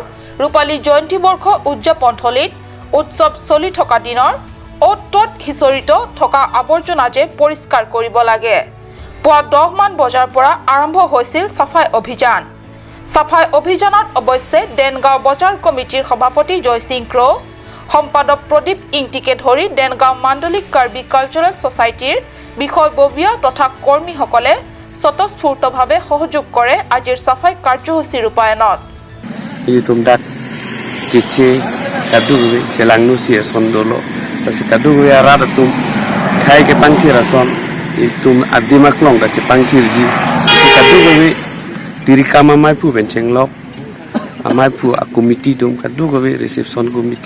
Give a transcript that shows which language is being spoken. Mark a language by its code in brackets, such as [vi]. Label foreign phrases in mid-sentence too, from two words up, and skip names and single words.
[as] ৰূপালী জয়ন্তী বৰ্ষ উদযাপন থলীত উৎসৱ চলি থকা দিনৰ অ'ত হিচৰিত থকা আৱৰ্জনা যে পৰিষ্কাৰ কৰিব লাগে পুৱা 10 মান বজাৰ পৰা আৰম্ভ হৈছিল সাফাই অভিযান সাফাই অভিযানত অৱশ্যে দেনগাঁও বজাৰ কমিটিৰ সভাপতি জয় সিং ক্ৰ সম্পাদক প্ৰদীপ ইংটিকে ধৰি দেনগাঁও মাণ্ডলিক কাৰ্বি কালচাৰেল ছ'চাইটিৰ বিষয়ববীয়া তথা কৰ্মীসকলে স্বতঃস্ফূৰ্তভাৱে সহযোগ কৰে আজিৰ সাফাই কাৰ্যসূচী ৰূপায়ণত [mjw] Itum dak kici kadu gue celang nusi sondolo pasti kadu gue arada tum kai ke pangkir rason itum abdi maklong kaci pangkir ji kadu gue diri kama mai pu benceng lop amai pu komiti tum kadu gue [en] reception komiti